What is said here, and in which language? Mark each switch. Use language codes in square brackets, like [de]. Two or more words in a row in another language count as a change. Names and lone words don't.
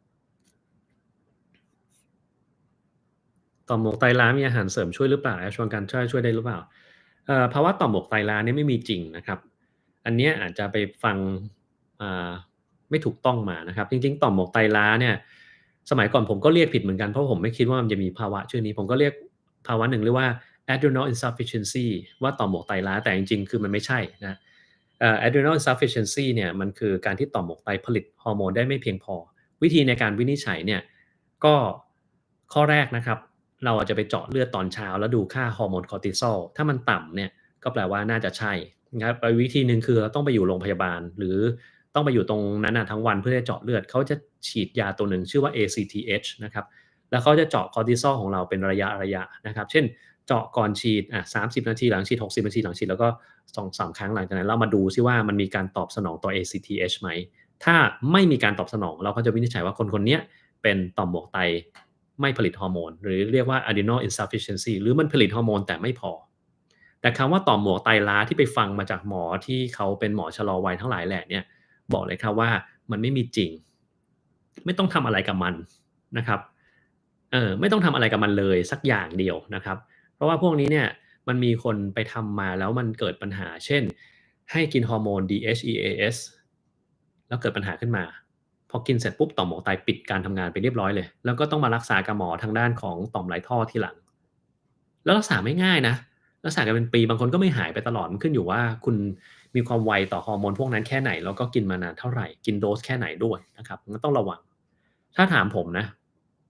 [th] ต่อมหมวกไตรล้ามีอาหารเสริมช่วยหรือเปล่าชวนกันช่วยได้หรือเปล่าภาวะต่อมหมวกไตรล้าเนี่ยไม่มีจริงนะครับอันเนี้ยอาจจะไปฟังอ่าไม่ถูกต้องมานะครับจริงๆต่อมหมวกไตรล้าเนี่ยสมัยก่อนผมก็เรียกผิดเหมือนกันเพราะผมไม่คิดว่ามันจะมีภาวะชื่อนี้ผมก็เรียกภาวะหนึ่งเรียกว่า [en] adrenal insufficiency [th] ว่าต่อมหมวกไตรล้าแต่จริงๆคือมันไม่ใช่นะ [en] adrenal insufficiency [th] เนี่ยมันคือการที่ต่อมหมวกไตผลิตฮอร์โมนได้ไม่เพียงพอวิ ธีในการวินิจฉัยเนี่ยก็ข้อแรกนะครับเราอาจจะไปเจาะเลือดตอนเช้าแล้วดูค่าฮอร์โมนคอร์ติซอลถ้ามันต่ำเนี่ยก็แปลว่าน่าจะใช่นะครับวิธีหนึ่งคือเราต้องไปอยู่โรงพยาบาลหรือต้องไปอยู่ตรงนั้นทั้งวันเพื่อจะเจาะเลือดเขาจะฉีดยาตัวหนึ่งชื่อว่า ACTH นะครับแล้วเขาจะเจาะ คอร์ติซอลของเราเป็นระยะนะครับเช่น เจาะก่อนฉีด30นาทีหลังฉีด60นาทีหลังฉีดแล้วก็2-3ครั้งหลังจากนั้นเรามาดูซิว่ามันมีการตอบสนองต่อ ACTH ไหมถ้าไม่มีการตอบสนองเราก็จะวินิจฉัยว่าคนๆเนี้ยเป็น ต่อมหมวกไตไม่ผลิตฮอร์โมนหรือเรียกว่า [en] adrenal insufficiency [th] หรือมันผลิตฮอร์โมนแต่ไม่พอแต่คำว่าต่อมหมวกไตล้าที่ไปฟังมาจากหมอที่เขาเป็นหมอ ชะลอวัยทั้งหลายแหละเนี่ยบอกเลยครับว่ามันไม่มีจริงไม่ต้องทำอะไรกับมันนะครับไม่ต้องทำอะไรกับมันเลยสักอย่างเดียว นะครับ เพราะว่าพวกนี้เนี่ยมันมีคนไปทำมาแล้วมันเกิดปัญหาเช่นให้กินฮอร์โมน DHEAS แล้วเกิดปัญหาขึ้นมาพอกินเสร็จปุ๊บต่อมหมวกไตปิดการทำงานไปเรียบร้อยเลยแล้วก็ต้องมารักษากับหมอทางด้านของต่อมไรท่อทีหลังแล้วรักษาไม่ง่ายนะรักษากันเป็นปีบางคนก็ไม่หายไปตลอดมันขึ้นอยู่ว่าคุณมีความไวต่อฮอร์โมนพวกนั้นแค่ไหนแล้วก็กินมานานเท่าไหร่กินโดสแค่ไหนด้วยนะครับมันต้องระวังถ้าถามผมนะ